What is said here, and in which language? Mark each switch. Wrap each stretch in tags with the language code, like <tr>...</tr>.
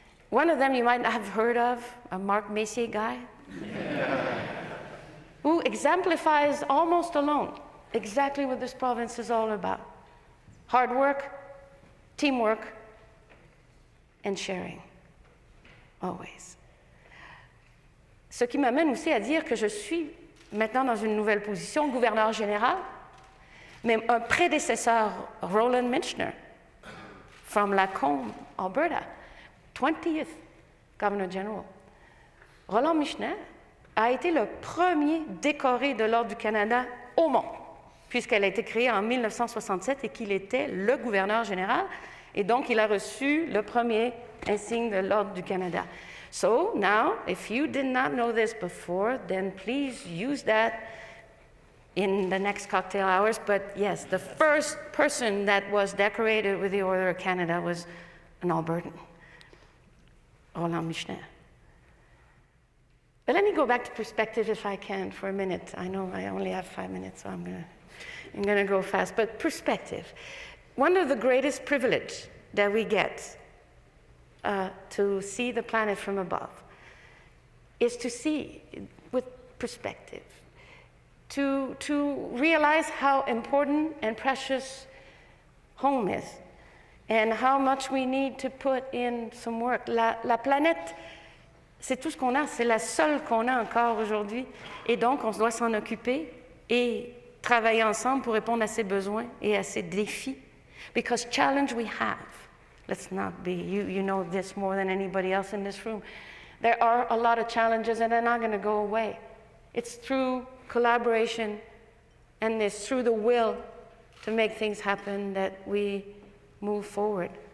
<en>One of them you might have heard of, a Mark Messier guy, who exemplifies almost alone exactly what this province is all about. Hard work, teamwork, and sharing, always.</en> <fr>Ce qui m'amène aussi à dire que je suis maintenant dans une nouvelle position, gouverneur général, mais un prédécesseur, Roland Michener,</fr> <en>from Lacombe, Alberta, 20th Governor General.</en> <fr>Roland Michener a été le premier décoré de l'Ordre du Canada au monde, puisqu'elle a été créée en 1967 et qu'il était le gouverneur général, et donc il a reçu le premier insigne de l'Ordre du Canada.</fr> <en>So now, if you did not know this before, then please use that in the next cocktail hours. But yes, the first person that was decorated with the Order of Canada was an Albertan, Roland Michener. But let me go back to perspective if I can for a minute. I know I only have 5 minutes, so I'm gonna go fast. But perspective. One of the greatest privilege that we get to see the planet from above is to see with perspective, to realize how important and precious home is and how much we need to put in some work.</en> <fr>La planète, c'est tout ce qu'on a, c'est la seule qu'on a encore aujourd'hui, et donc on doit s'en occuper et travailler ensemble pour répondre à ses besoins et à ses défis.</fr> <en>Because challenge we have, let's not be, you know this more than anybody else in this room, there are a lot of challenges and they're not going to go away. It's through collaboration and it's through the will to make things happen that we move forward.</en>